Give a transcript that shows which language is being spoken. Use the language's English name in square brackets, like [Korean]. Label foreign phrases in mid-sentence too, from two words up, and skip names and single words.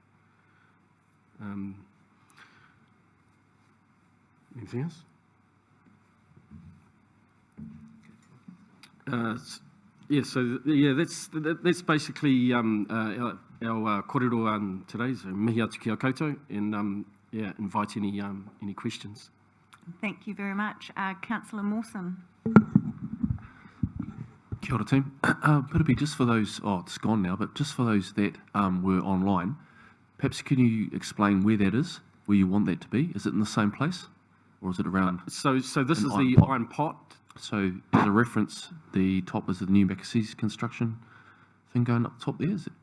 [English] Anything else? That's basically our kōrero today. [Māori] So mihi atu ki a koutou, [English] and invite any questions. Thank you very much. Councillor Mawson. [Māori] Kia ora, team. [English] Piripi, just for those, it's gone now, but just for those that were online, perhaps can you explain where that is, where you want that to be? Is it in the same place, or is it around? So this is the iron pot. So as a reference, the top is the new Maccasees construction thing going up top there, is it?